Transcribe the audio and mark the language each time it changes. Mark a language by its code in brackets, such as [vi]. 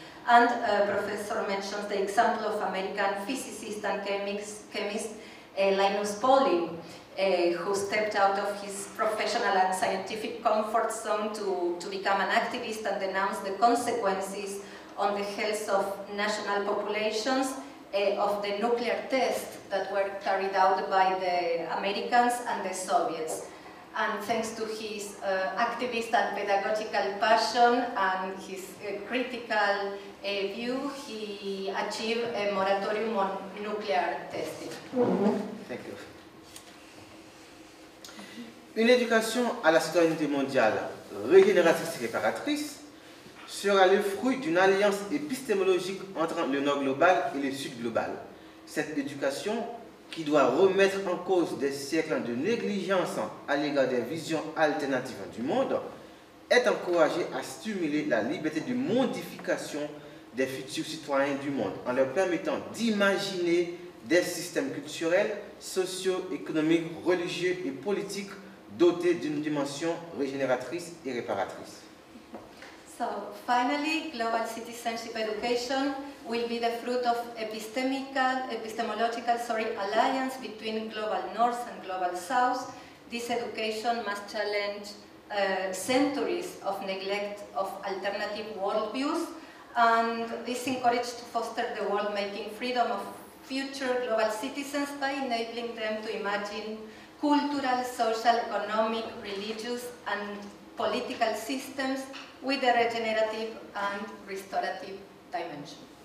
[en] And Professor mentions the example of American physicist and chemist Linus Pauling, who stepped out of his professional and scientific comfort zone to become an activist and denounce the consequences on the health of national populations of the nuclear tests that were carried out by the Americans and the Soviets. And thanks to his activist and pedagogical passion and his critical view, he achieved a moratorium on nuclear testing. Thank you. [fr] Une éducation à la citoyenneté mondiale régénératrice et réparatrice sera le fruit d'une alliance épistémologique entre le Nord global et le Sud global. Cette éducation qui doit remettre en cause des siècles de négligence à l'égard des visions alternatives du monde, est encouragé à stimuler la liberté de modification des futurs citoyens du monde en leur permettant d'imaginer des systèmes culturels, socio-économiques, religieux et politiques dotés d'une dimension régénératrice et réparatrice. [en] So finally, global citizenship education will be the fruit of epistemological alliance between global north and global south. This education must challenge centuries of neglect of alternative worldviews, and is encouraged to foster the world-making freedom of future global citizens by enabling them to imagine cultural, social, economic, religious, and political systems with a regenerative and restorative dimension.